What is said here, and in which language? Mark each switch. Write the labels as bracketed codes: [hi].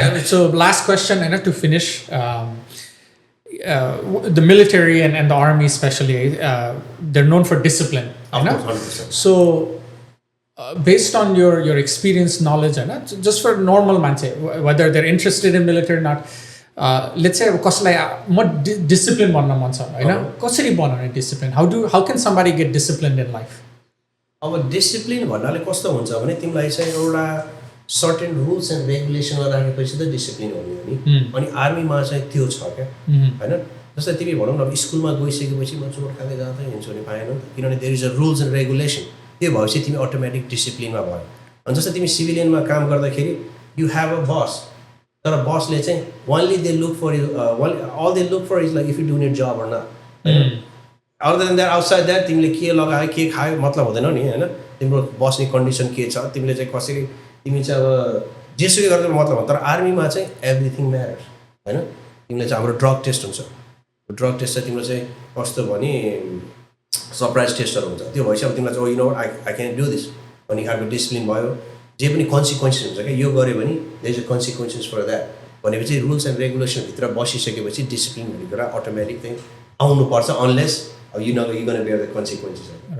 [en] So last question होइन to finish, the military and the army especially, they're known for discipline. Of [ne] होइन? [en] course, 100%. So based on your experience, knowledge, होइन, just for normal मान्छे, whether they're interested in military or not, let's say [ne] कसैलाई म discipline बन्न मन छ होइन, कसरी बनाउने discipline? [en] How can somebody get disciplined in life? [ne] अब डिसिप्लिन भन्नाले कस्तो हुन्छ भने तिमीलाई चाहिँ एउटा सर्टेन रुल्स एन्ड रेगुलेसनमा राखेपछि त डिसिप्लिन हुने हो नि. अनि आर्मीमा चाहिँ त्यो छ क्या होइन. जस्तै तिमी भनौँ न अब स्कुलमा गइसकेपछि म चोट खाँदै जाँदै हिँड्छु भने पाएन नि त, किनभने [en] There is a rules and regulation. [ne] त्यो भएपछि तिमी अटोमेटिक डिसिप्लिनमा भयो. अनि जस्तै तिमी सिभिलियनमा काम गर्दाखेरि [en] you have a boss, [ne] तर बसले चाहिँ [en] Only they look for you, all they look for is like if you do it job or not. Other than that outside that [ne] तिमीले के लगायो के खायो मतलब हुँदैन नि होइन. तिम्रो बस्ने कन्डिसन के छ, तिमीले चाहिँ कसरी तिमी चाहिँ अब जेसुकै गर्दा मतलब हो. तर आर्मीमा चाहिँ [en] everything matters [ne] होइन. तिमीले चाहिँ हाम्रो ड्रग टेस्ट हुन्छ. ड्रग टेस्ट चाहिँ तिम्रो चाहिँ कस्तो भने सरप्राइज टेस्टहरू हुन्छ. त्यो भएपछि अब तिमीलाई चाहिँ [en] You know I can do this. [ne] अनि खालको डिसिप्लिन भयो. जे पनि कन्सिक्वेन्सेस हुन्छ क्या, यो गऱ्यो भने [en] there is a consequences for that [ne] भनेपछि रुल्स एन्ड रेगुलेसनभित्र बसिसकेपछि डिसिप्लिन भन्ने कुरा अटोमेटिक चाहिँ आउनुपर्छ. [en] Unless you know you're going to bear the consequences of it.